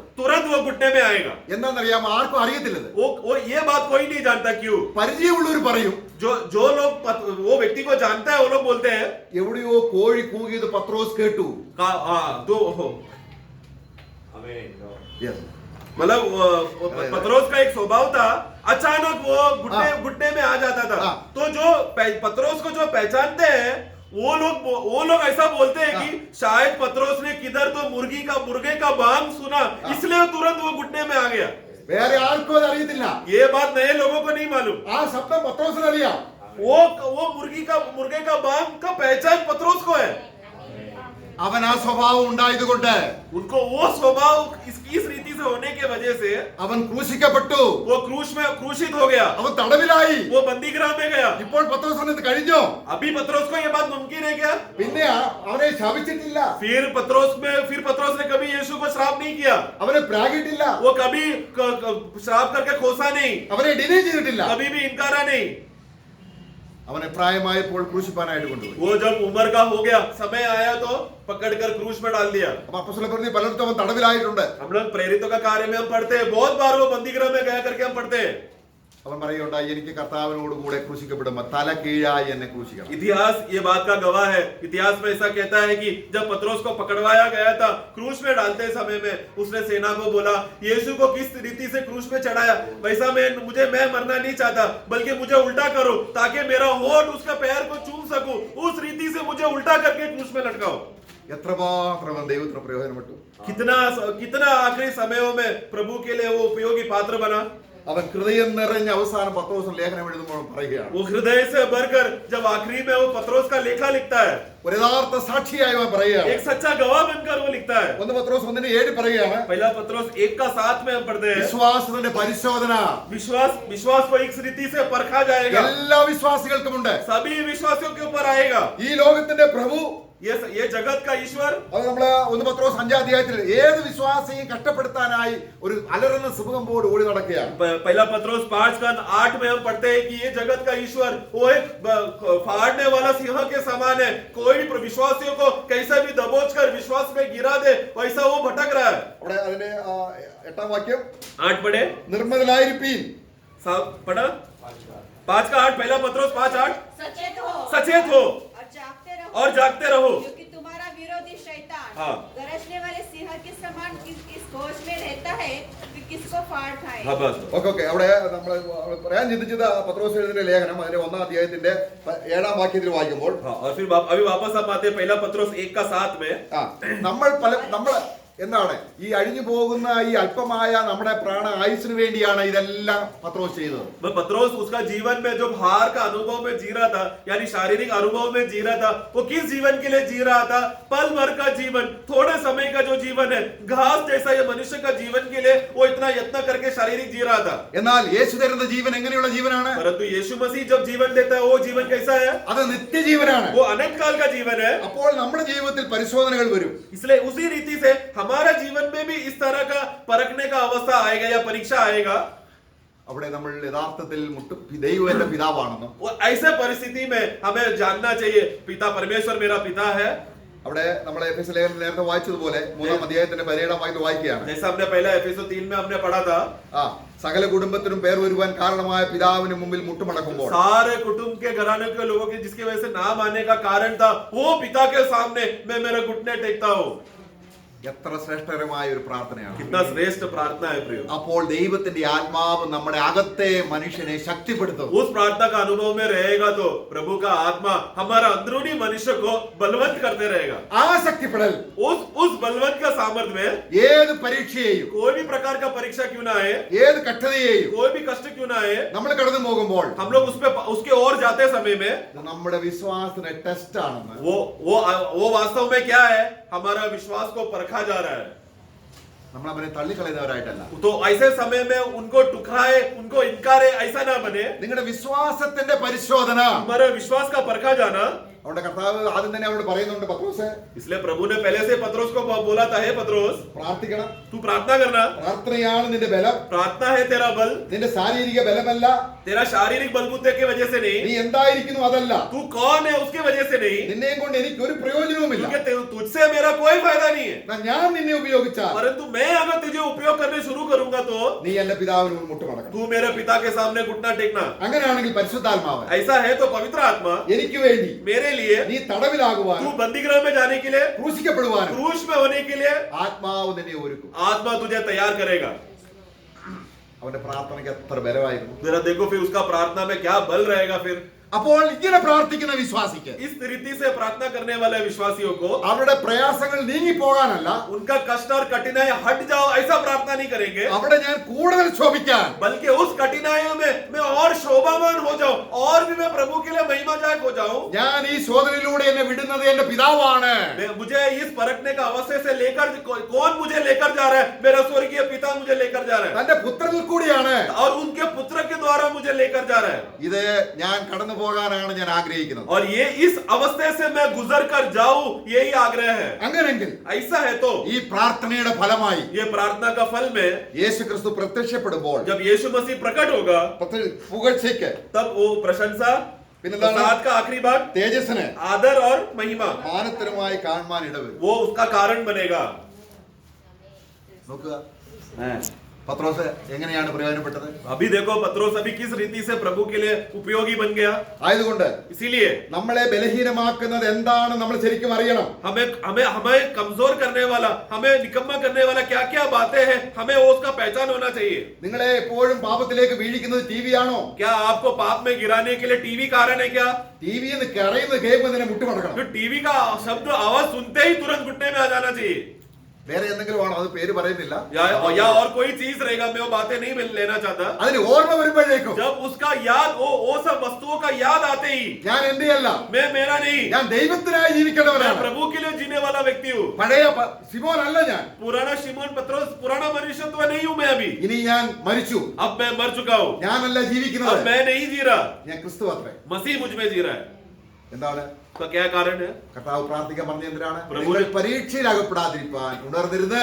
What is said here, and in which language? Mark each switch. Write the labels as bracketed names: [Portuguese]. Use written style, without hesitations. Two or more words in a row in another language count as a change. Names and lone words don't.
[Hindi] तुरंत वो घुटने में आएगा। [Malayalam] എന്താണെന്നറിയാമോ? ആർക്കും അറിയത്തില്ലത്. [Hindi] वो ये बात कोई नहीं जानता क्यों। [Malayalam] പരിചയമുള്ളവർ പറയും, [Hindi] जो लोग वो व्यक्ति को जानता है वो लोग बोलते हैं, [Malayalam] എവിടെയോ കോഴി കൂകിയത് പത്രോസ് കേട്ടു. [Hindi] मतलब पत्रोस का एक स्वभाव था, अचानक वो घुटने में आ जाता था। तो जो पत्रोस को जो पहचानते हैं वो लोग ऐसा बोलते हैं कि शायद पत्रोस ने किधर तो मुर्गे का बांग सुना, इसलिए तुरंत वो घुटने में आ गया। [Malayalam] വേറെ ആർക്കും അത് അറിയത്തില്ല. [Hindi] ये बात नए लोगों को नहीं मालूम। [Malayalam] ആ ശബ്ദം പത്രോസിന് അറിയാം. [Hindi] वो मुर्गे का बांग का पहचान पत्रोस को है। [Malayalam] അവൻ ആ സ്വഭാവം ഉണ്ടായതുകൊണ്ട് [Hindi] उनको वो स्वभाव इस रीति से होने के वजह से [Malayalam] അവൻ ക്രൂശിക്കപ്പെട്ടു. [Hindi] वो क्रूस में क्रूसित हो गया, [Malayalam] അവൻ തടവിലായി. [Hindi] वो बंदीगृह में गया। [Malayalam] ഇപ്പോൾ പത്രോസിന് ഇത് കഴിഞ്ഞോ? [Hindi] अभी पत्रोस को ये बात मुमकिन है क्या? [Malayalam] പിന്നെ അവനെ ശപിച്ചിട്ടില്ല, [Hindi] फिर पत्रोस ने कभी यीशु को श्राप नहीं किया, [Malayalam] അവനെ പ്രാഗിട്ടില്ല, [Hindi] वो कभी श्राप करके खोसा नहीं, [Malayalam] അവനെ ഡിനൈ ചെയ്തിട്ടില്ല. [Hindi] कभी भी इनकारा नहीं। [Malayalam] അവനെ പ്രായമായപ്പോൾ ക്രൂശിപ്പാനായിട്ട് കൊണ്ടുപോയി. [Hindi] वो जब उम्र का हो गया, समय आया तो पकड़कर क्रूस में डाल दिया। [Malayalam] അപ്പൊ അപ്പോസ്തലർ പറഞ്ഞു പലർക്കും അവൻ തടവിലായിട്ടുണ്ട്. [Hindi] हम लोग प्रेरितों का कार्य में हम पढ़ते हैं, बहुत बार वो बंदीगृह में गया करके हम पढ़ते हैं। [Malayalam] അവൻ പറയുണ്ടായി, എനിക്ക് കർത്താവിനോട് കൂടെ ക്രൂശിക്കപ്പെടുമ്പോ തല കീഴായി എന്നെ ക്രൂശിക്കണം. [Hindi] इतिहास ये बात का गवाह है। इतिहास में ऐसा कहता है कि जब पत्रोस को पकड़वाया गया था, क्रूस में डालते समय में उसने सेना को बोला, यीशु को किस रीति से क्रूस में चढ़ाया वैसा मैं मरना नहीं चाहता, बल्कि मुझे उल्टा करो ताकि मेरा होठ उसका पैर को चूम सकूं, उस रीति से मुझे उल्टा करके क्रूस में लटकाओ। [Malayalam] എത്രമാത്രം ദൈവത്തിന് പ്രയോജനപ്പെട്ടു. [Hindi] कितना आखिरी समयों में प्रभु के लिए वो उपयोगी पात्र बना। [Malayalam] അവൻ ഹൃദയം നിറഞ്ഞ അവസാനം പത്രോസ് ലേഖനം എഴുതുമ്പോൾ പറയുകയാണ്, [Hindi] वो हृदय से भरकर जब आखिरी में वो पत्रोस का लेखा लिखता है, [Malayalam] ഒരു യഥാർത്ഥ സാക്ഷിയായി അവൻ പറയുകയാണ്. [Hindi] एक सच्चा गवाह बनकर वो लिखता है। [Malayalam] 1 പത്രോസ് 1:7 പറയുകയാണ്, [Hindi] पहला पत्रोस 1:7 में हम पढ़ते हैं, [Malayalam] വിശ്വാസത്തിന്റെ പരിശോധന [Hindi] विश्वास को इस रीति से परखा जाएगा, [Malayalam] എല്ലാ വിശ്വാസികൾക്കുമുണ്ട്. [Hindi] सभी विश्वासियों के ऊपर आएगा। [Malayalam] ഈ ലോകത്തിന്റെ പ്രഭു, [Hindi] ये जगत का ईश्वर, [Malayalam] അത് നമ്മള് 1 പത്രോസ് 5-ൽ ഏത് വിശ്വാസിയും കഷ്ടപ്പെടുത്താനായി ഒരു അലറുന്ന സിംഹമ്പോട് ഓടി നടക്കുകയാണ്. [Hindi] पहला पत्रोस 5:8 में हम पढ़ते हैं कि ये जगत का ईश्वर वो एक फाड़ने वाला सिंह के समान है, कोई भी विश्वासियों को कैसे भी दबोच कर विश्वास में गिरा दे वैसा वो भटक रहा है। [Malayalam] അവിടെ അതിന്റെ 8-ാം വാക്യം, [Hindi] 8 पढ़े, [Malayalam] നിർമ്മലരായിരിപ്പീൻ. [Hindi] पढ़ा 5:8, पहला पत्रोस 5:8, सचेत हो और जागते रहो, क्योंकि तुम्हारा विरोधी शैतान हाँ। गरजने वाले सिंह के समान इस खोज में रहता है कि किसको फाड़ खाए। हाँ बस। [Malayalam] ഓക്കെ അവിടെ നമ്മൾ പറയാൻ ചിന്തിച്ചത് പത്രോസ് എഴുതിയ ലേഖനം അതിന്റെ 1-ാം അധ്യായത്തിന്റെ 7-ാം വാക്യത്തിൽ വായിക്കുമ്പോൾ, [Hindi] हाँ, और फिर अभी वापस हम आते हैं पहला पत्रोस 1:7 में। [Malayalam] നമ്മൾ എന്താണ് ഈ അഴിഞ്ഞു പോകുന്ന ഈ അല്പമായ നമ്മുടെ പ്രാണ ആയുസിന് വേണ്ടിയാണ് ഇതെല്ലാം പത്രോസ് ചെയ്തത്. [Hindi] पत्रोस उसका जीवन में जो हार का अनुभव में जी रहा था, यानी शारीरिक अनुभव में जी रहा था, वो किस जीवन के लिए जी रहा था? पल भर का जीवन, थोड़े समय का जो जीवन है, घास जैसा ये मनुष्य का जीवन के लिए वो इतना यत्न करके शारीरिक जी रहा था. [Malayalam] എന്നാൽ യേശു തരുന്ന ജീവൻ എങ്ങനെയുള്ള ജീവനാണ്? [Hindi] परंतु यीशु मसीह जब जीवन देता है, वो जीवन कैसा है? [Malayalam] അത് നിത്യജീവനാണ്. [Hindi] वो अनंत काल का जीवन है. [Malayalam] അപ്പോൾ നമ്മുടെ ജീവിതത്തിൽ പരിശോധനകൾ വരും. [Hindi] इसलिए उसी रीति से हमारा जीवन में भी इस तरह का परखने का अवस्था आएगा या परीक्षा आएगा. [Malayalam] അവിടെ നമ്മൾ യഥാർത്ഥത്തിൽ ദൈവം എന്റെ പിതാവാണെന്നും [Hindi] वो ऐसे परिस्थिति में हमें जानना चाहिए पिता परमेश्वर मेरा पिता है. [Malayalam] അവിടെ നമ്മളെ എഫെസ്യ ലേഖനം നേരത്തെ വായിച്ചതുപോലെ 3-ാം അധ്യായത്തിന്റെ 17-ാം വാക്യത്തിൽ വായിക്കുകയാണ്. [Hindi] जैसा हमने पहला एफेसो 3 में हमने पढ़ा था, [Malayalam] സകല കുടുംബത്തിനും പേർ വരുവാൻ കാരണമായ പിതാവിന് മുമ്പിൽ മുട്ടുമടക്കുമ്പോൾ [Hindi] सारे कुटुंब के घराने के लोगों के जिसकी वजह से नाम आने का कारण था, वो पिता के सामने मैं मेरे घुटने टेकता हूँ. [Malayalam] എത്ര ശ്രേഷ്ഠകരമായ ഒരു പ്രാർത്ഥനയാണ്. [Hindi] कितना श्रेष्ठ प्रार्थना है प्रियो. [Malayalam] അപ്പോൾ ദൈവത്തിന്റെ ആത്മാവ് നമ്മുടെ അകത്തെ മനുഷ്യനെ ശക്തിപ്പെടുത്തും. [Hindi] उस प्रार्थना का अनुभव में रहेगा तो प्रभु का आत्मा हमारा अंदरूनी मनुष्य को बलवंत करते रहेगा. [Malayalam] ആ ശക്തിപ്പെടൽ [Hindi] उस बलवंत का सामर्थ्य में [Malayalam] ഏത് പരീക്ഷയെയും [Hindi] कोई भी प्रकार का परीक्षा क्यों ना आए, [Malayalam] ഏത് കഷ്ടതയെയും [Hindi] कोई भी कष्ट क्यों ना आए, [Malayalam] നമ്മൾ കടന്നു പോകുമ്പോൾ [Hindi] हम लोग उसके ओर जाते समय में [Malayalam] ഇത് നമ്മുടെ വിശ്വാസത്തിന്റെ ടെസ്റ്റ് ആണെന്ന് [Hindi] वो वास्तव में क्या है? हमारा विश्वास को परखा जा रहा है. [Malayalam] നമ്മൾ അവരെ തള്ളിക്കളയുന്നവരായിട്ടല്ല. [Hindi] तो ऐसे समय में उनको टुकराए, उनको इनकारे, ऐसा ना बने. [Malayalam] നിങ്ങളുടെ വിശ്വാസത്തിന്റെ പരിശോധന. [Hindi] हमारे विश्वास का परखा जाना. [Malayalam] അവിടെ കർത്താവ് ആദ്യം തന്നെ അവരോട് പറയുന്നുണ്ട്, പത്രോസേ [Hindi] इसलिए प्रभु ने पहले से पत्रोस को बोला था, हे पत्रोस [Malayalam] പ്രാർത്ഥിക്കണം. [Hindi] तू प्रार्थना करना. [Malayalam] പ്രാർത്ഥനയാണ് നിന്റെ ബലം. [Hindi] प्रार्थना है तेरा बल. [Malayalam] നിന്റെ ശാരീരിക ബലമല്ല. [Hindi] तेरा शारीरिक बलबूते की वजह से नहीं, [Malayalam] നീ എന്തായിരിക്കുന്നു അതല്ല. [Hindi] तू कौन है उसकी वजह से नहीं, [Malayalam] നിന്നെയും കൊണ്ട് എനിക്ക് ഒരു പ്രയോജനവുമില്ല. [Hindi] क्योंकि तुझसे मेरा कोई फायदा नहीं है. [Malayalam] ഞാൻ നിന്നെ ഉപയോഗിച്ചാൽ [Hindi] परंतु मैं अगर तुझे उपयोग करने शुरू करूंगा तो [Malayalam] നീ എന്റെ പിതാവിന് മുട്ടുമടക്കണം. [Hindi] तू मेरे पिता के सामने घुटना टेकना. [Malayalam] അങ്ങനെയാണെങ്കിൽ പരിശുദ്ധാത്മാവ് [Hindi] ऐसा है तो पवित्र आत्मा [Malayalam] എനിക്ക് വേണ്ടി [Hindi] मेरे लिए, [Malayalam] നീ തടവിലാകുവാൻ [Hindi] तू बंदीगृह में जाने के लिए, [Malayalam] ക്രൂശിക്കപ്പെടുവാനും [Hindi] क्रूस में होने के लिए [Malayalam] ആത്മാവ് നിന്നെ ഒരുക്കും. [Hindi] आत्मा तुझे तैयार करेगा. [Malayalam] അവന്റെ പ്രാർത്ഥനയ്ക്ക് എത്ര ബലമായിരുന്നു. [Hindi] जरा देखो फिर उसका प्रार्थना में क्या बल रहेगा. फिर [Malayalam] അപ്പോൾ ഇങ്ങനെ പ്രാർത്ഥിക്കുന്ന വിശ്വാസിക്ക് [Hindi] इस रीति से प्रार्थना करने वाले विश्वासियों को [Malayalam] അവരുടെ പ്രയാസങ്ങൾ നീങ്ങി പോകാനല്ല, [Hindi] उनका कष्ट और कठिनाई हट जाओ ऐसा प्रार्थना नहीं करेंगे, [Malayalam] അവിടെ ഞാൻ കൂടുതൽ ശോഭിക്കാൻ, [Hindi] बल्कि उस कठिनाइयों में मैं और शोभावान हो जाऊं, और भी मैं प्रभु के लिए महिमाजायक हो जाऊं. [Malayalam] ഞാൻ ഈ ശോധനയിലൂടെ എന്നെ വിടുന്നത് എന്റെ പിതാവാണ്. [Hindi] मुझे इस परखने का अवस्था से लेकर कौन मुझे लेकर जा रहा है? मेरा स्वर्गीय पिता मुझे लेकर जा रहा है, [Malayalam] തന്റെ പുത്രനിൽ കൂടിയാണ്. [Hindi] और उनके पुत्र के द्वारा मुझे लेकर जा रहा है. [Malayalam] ഇത് ഞാൻ കടന്നു പോകാനാണ് ഞാൻ ആഗ്രഹിക്കുന്നത്. [Hindi] और ये इस अवस्थे से मैं गुजर कर जाऊं, यही आग्रह है. [Malayalam] അങ്ങനെങ്കിൽ [Hindi] ऐसा है तो [Malayalam] ഈ പ്രാർത്ഥനയുടെ ഫലമായി [Hindi] ये प्रार्थना का फल में [Malayalam] യേശു ക്രിസ്തു പ്രത്യക്ഷപ്പെടുമ്പോൾ [Hindi] जब यीशु मसीह प्रकट होगा, [Malayalam] പുകഴ്ചയ്ക്ക്, [Hindi] तब वो प्रशंसा, [Malayalam] പിന്നെന്താണ്? [Hindi] प्रसाद का आखिरी भाग, [Malayalam] തേജസ്സിന്, [Hindi] आदर और महिमा, [Malayalam] മാനത്തരമായി കാണുവാൻ ഇടവരും. [Hindi] वो उसका कारण बनेगा. [Malayalam] നോക്കുക പത്രോസ് എങ്ങനെയാണ് പ്രയോജനപ്പെട്ടത്. [Hindi] अभी देखो पत्रोस अभी किस रीति से प्रभु के लिए उपयोगी बन गया. [Malayalam] ആയതുകൊണ്ട് [Hindi] इसीलिए [Malayalam] നമ്മളെ ബലഹീനമാക്കുന്നത് എന്താണ് നമ്മൾ ശരിക്കും അറിയണം. [Hindi] हमें कमजोर करने वाला, हमें निकम्मा करने वाला क्या क्या बातें हैं, हमें उसका पहचान होना चाहिए. [Malayalam] നിങ്ങളെ എപ്പോഴും പാപത്തിലേക്ക് വീഴിക്കുന്നത് ടി വി ആണോ? [Hindi] क्या आपको पाप में गिराने के लिए टीवी कारण है क्या? [Malayalam] ടി വി എന്ന് കരയുന്നത് കേൾക്കുമ്പോൾ തന്നെ മുട്ടുമടക്കണം. [Hindi] तो टीवी का शब्द आवाज सुनते ही तुरंत घुटने में आ जाना चाहिए. [Malayalam] വേറെ എന്തെങ്കിലും ആണോ? അത് പേര് പറയുന്നില്ല. [Hindi] या और कोई चीज रहेगा, मैं वो बातें नहीं लेना चाहता. [Malayalam] അതിന് ഓർമ്മ വരുമ്പോഴേക്കും [Hindi] जब उसका याद वो सब वस्तुओं का याद आते ही, [Malayalam] ഞാൻ എന്റെ അല്ല, [Hindi] मैं मेरा नहीं, [Malayalam] ഞാൻ ദൈവത്തിനായി [Hindi] मैं [Malayalam] ജീവിക്കേണ്ടവനാണ്. [Hindi] प्रभु के लिए जीने वाला व्यक्ति हूँ. [Malayalam] പഴയ സിമോൻ അല്ല ഞാൻ. [Hindi] पुराना शिमोन पत्रोस, पुराना मनुष्यत्व नहीं हूँ मैं अभी. [Malayalam] ഇനി ഞാൻ മരിച്ചു. [Hindi] अब मैं मर चुका हूँ. [Malayalam] ഞാനല്ല [Hindi] अब [Malayalam] ജീവിക്കുന്നത്, [Hindi] मैं नहीं जी रहा, [Malayalam] ഞാൻ ക്രിസ്തു അത്രേ. [Hindi] मसीह मुझ में जी रहा है. [Malayalam] എന്താണ് [Hindi] तो क्या कारण है? [Malayalam] കർത്താവ് പ്രാർത്ഥിക്കാൻ പറഞ്ഞ എന്തിനാണ്? പ്രഭു- നിങ്ങൾ പരീക്ഷയിൽ അകപ്പെടാതിരിക്കാൻ ഉണർന്നിരുന്ന്